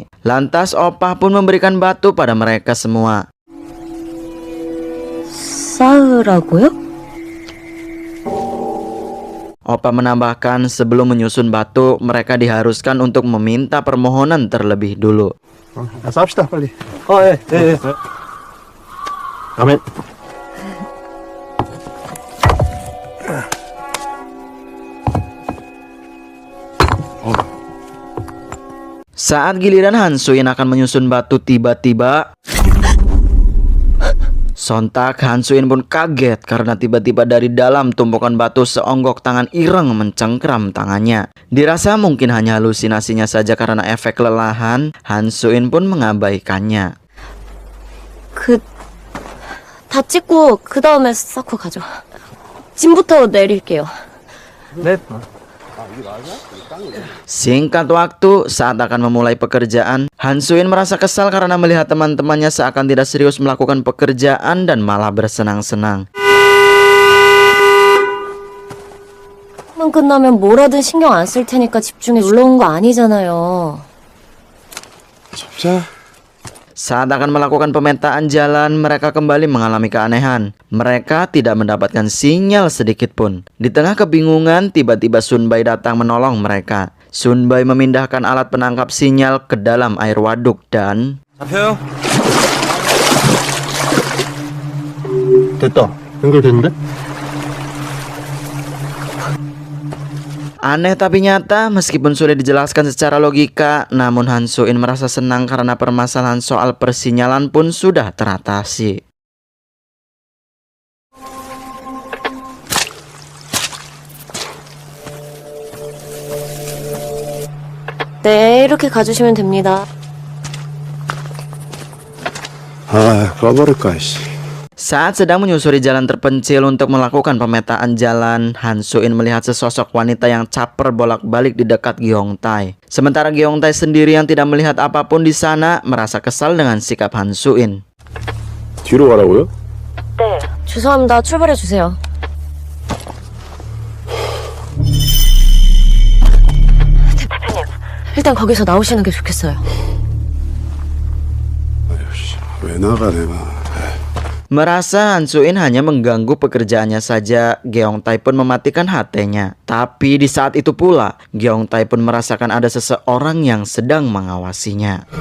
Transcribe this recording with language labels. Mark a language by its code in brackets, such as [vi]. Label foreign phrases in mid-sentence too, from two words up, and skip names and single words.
[id] Lantas Opah pun memberikan batu pada mereka semua. [ko] 쌓으라고요? [id] Opah menambahkan sebelum menyusun batu, mereka diharuskan untuk meminta permohonan terlebih dulu. [ko] 싸웁시다 빨리. 예. 아멘. [id] Saat giliran Han Su-in akan menyusun batu, tiba-tiba sontak Han Su-in pun kaget karena tiba-tiba dari dalam tumpukan batu seonggok tangan ireng mencengkram tangannya. Dirasa mungkin hanya halusinasinya saja karena efek kelelahan, Han Su-in pun mengabaikannya. [ko] 다 찍고 그 다음에 쌓고 가죠. 짐부터 내릴게요. 네. [id] Singkat waktu, saat akan memulai pekerjaan, Han Su-in merasa kesal karena melihat teman-temannya seakan tidak serius melakukan pekerjaan dan malah bersenang-senang. [ko] 만 끝나면 뭐라든 신경 안 쓸 테니까 집중해. 놀러 온 거 아니잖아요. 접자. [id] Saat akan melakukan pemetaan jalan, mereka kembali mengalami keanehan. Mereka tidak mendapatkan sinyal sedikit pun. Di tengah kebingungan, tiba-tiba Sunbai datang menolong mereka. Sunbai memindahkan alat penangkap sinyal ke dalam air waduk dan... [ko] 잡혀요. 됐다. 연결됐는데? [id] Aneh tapi nyata, meskipun sudah dijelaskan secara logika, namun Han Soo-in merasa senang karena permasalahan soal persinyalan pun sudah teratasi. [ko] 네, 이렇게 가주시면 됩니다. 아, 꺼버릴까, 씨. [id] Saat sedang menyusuri jalan terpencil untuk melakukan pemetaan jalan, Han Soo-in melihat sesosok wanita yang caper bolak-balik di dekat Gyeongtae. Sementara Gyeongtae sendiri yang tidak melihat apapun di sana merasa kesal dengan sikap Han Soo-in. [ko] 뒤로 가라고요? 네. 죄송합니다. 출발해 주세요. 대표님, 일단 거기서 나오시는 게 좋겠어요. 왜 나가, 내가. [id] Merasa Han Soo-in hanya mengganggu pekerjaannya saja, Gyeongtae pun mematikan HP-nya. Tapi di saat itu pula, Gyeongtae pun merasakan ada seseorang yang sedang mengawasinya.